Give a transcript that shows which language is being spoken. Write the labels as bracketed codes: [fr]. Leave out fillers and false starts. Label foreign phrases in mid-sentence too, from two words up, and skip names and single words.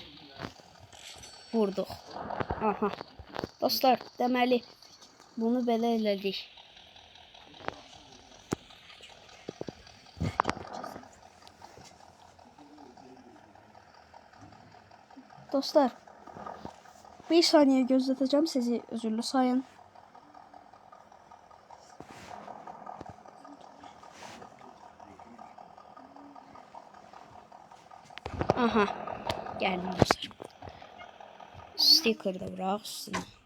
[az] Vurduq. Aha. Dostlar, deməli bunu belə elədik. Dostlar, bir saniye gözlətəcəm sizi, özürlü sayın. Aha, gəldim dostlar. [tr] Sticker da bırak üstüne.